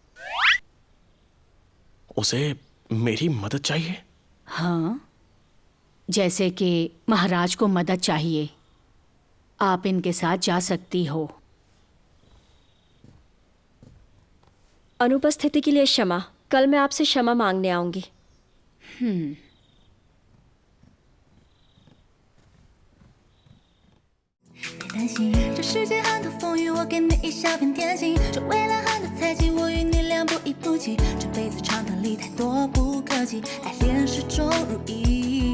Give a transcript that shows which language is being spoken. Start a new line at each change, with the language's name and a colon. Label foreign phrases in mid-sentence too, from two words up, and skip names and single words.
Hindi: उसे मेरी मदद चाहिए? हाँ, जैसे कि महाराज को मदद चाहिए। आप इनके साथ जा सकती हो। अनुपस्थिति के लिए क्षमा। कल मैं आपसे क्षमा मांगने आऊंगी।
Chinese: 担心这世界很多风雨，我给你一小片天心。这未来很多猜忌，我与你俩不离不弃。这辈子长短里太多不可及，爱恋始终如一。